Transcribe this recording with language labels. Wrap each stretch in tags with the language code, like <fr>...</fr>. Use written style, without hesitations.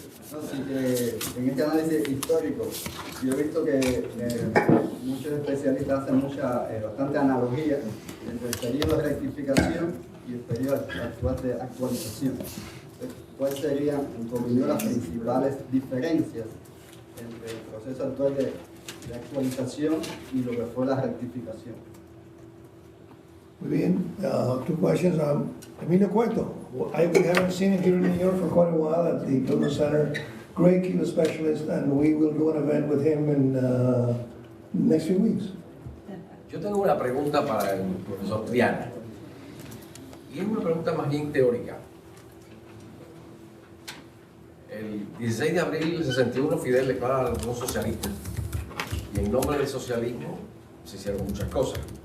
<es>No, sí, en este análisis histórico, yo he visto que muchos especialistas hacen bastante analogía entre el periodo de rectificación y el periodo actual de actualización. ¿Cuáles serían, en tu opinión, las principales diferencias entre el proceso actual de actualización y lo que fue la rectificación? Muy bien,</es> <en>2 questions. Emilio Cueto, we haven't seen him here in New York for quite a while at the Bildner Center. Great Cuba specialist, and we will do an event with him in next few weeks.</en> <es>Yo tengo una pregunta para el profesor Triana, y es una pregunta más bien teórica. El 16 de abril del 61 Fidel declara la Revolución Socialista, y en nombre del socialismo se hicieron muchas cosas.</es>